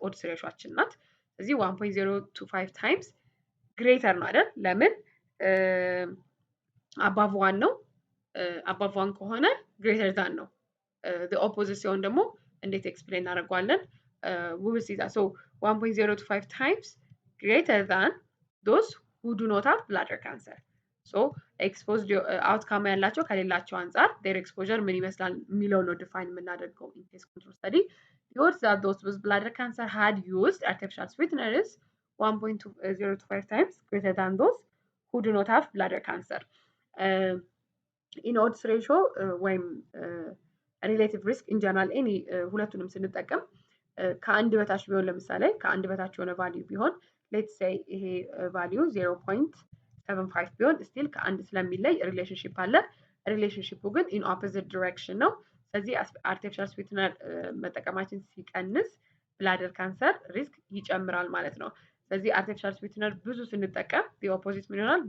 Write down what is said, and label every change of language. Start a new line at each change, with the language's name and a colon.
Amharic: ኦድስ ሬሾአችን ናት። ስለዚህ 1.025 times ግሬተር ነው አይደል? ለምን አባቭ ዋን ነው። አባቭ ዋን ከሆነ ግሬተር ዛን ነው።
English: the opposite
Amharic: ሲሆን ደግሞ እንዴት ኤክስፕሌን እናደርገዋለን?
English: we will see that. So 1.025 times greater than those who do not have bladder cancer.
Amharic: So exposed outcome ያላቸው ከሌላቸው አንፃር
English: their exposure
Amharic: ምን ይመስላል የሚለው ነው ዲፋይን የምናደርገው
English: in case control study. The odds that those with bladder cancer had used artificial sweetener is 1.025 times greater than those who do not have bladder cancer.
Amharic: In odds ratio ወይም ሪሌቲቭ ሪስክ ኢን ጀነራል ኤኒ ሁለቱንም ስንጠቀም ከአንድ በታች ቢሆን ለምሳሌ ከአንድ በታች የሆነ ቫልዩ ቢሆን ሌትስ ሴይ ይሄ ቫልዩ 0.75 ቢሆን ስቲል ከአንድ ስለሚለይ ሪሌሽንሺፕ አለ። ሪሌሽንሺፑ ግን ኢን ኦፖዚት ዲሬክሽን ነው። ስለዚህ አርቲፊሻል ስዊትነር መጠቀማችን ሲቀንስ ብላደር ካንሰር ሪስክ ይጨምራል ማለት ነው። ስለዚህ አርቲፊሻል ስዊትነር ብዙ ስንጠቀም ኦፖዚት ምን ይሆናል?